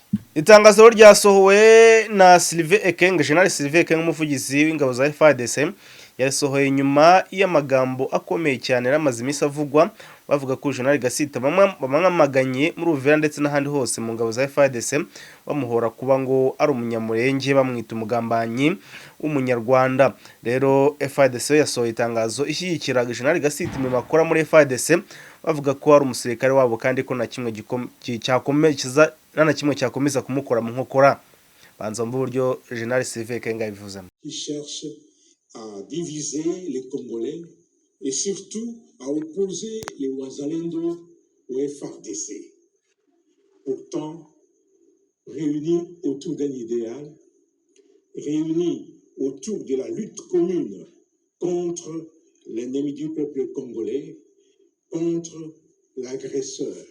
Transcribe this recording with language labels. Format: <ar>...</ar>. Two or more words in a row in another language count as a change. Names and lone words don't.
<rw>Itangazo ryasohowe na Sylvain Ekenge, General Sylvain Ekenge umuvugizi w'ingabo za FARDC, yasohoye nyuma y'amagambo akomeye cyane ramaze imisi avugwa bavuga ko General Gasita bamwamaganye muri Uvira ndetse n'ahandi hose mu ngabo za FARDC bamuhora kuba ngo ari umunyamurenge, bamwita umugambanyi w'umunyarwanda. Rero FARDC yasohoye itangazo ishyigikira General Gasita mu makora muri FARDC, bavuga ko ari umusirikare wabo kandi ko na kimwe cyakomeza kumukora mu nkokora. Banza mu buryo General Sylvain Ekenge yabivuzemo.</rw> <fr>À diviser les Congolais et surtout à opposer les Wazalendo au FARDC. Pourtant, réunis autour d'un idéal, réunis autour de la lutte commune contre l'ennemi du peuple congolais, contre l'agresseur.</fr>